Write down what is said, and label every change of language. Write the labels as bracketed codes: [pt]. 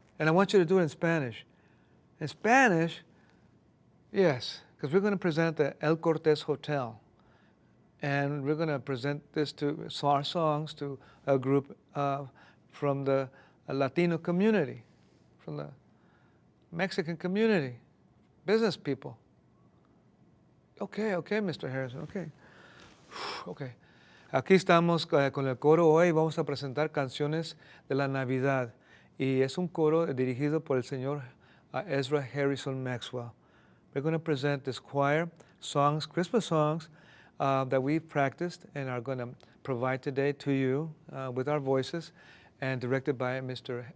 [en] And I want you to do it in Spanish. In Spanish? Yes, because we're going to present the El Cortez Hotel. And we're going to present this to our songs to a group from the Latino community, from the Mexican community, business people. Okay, Mr. Harrison, okay. Okay. [es] Aquí estamos con el coro hoy. Vamos a presentar canciones de la Navidad. Y es un coro dirigido por el señor Ezra Harrison Maxwell. [en] We're going to present this choir songs, Christmas songs, that we've practiced and are going to provide today to you with our voices and directed by Mr.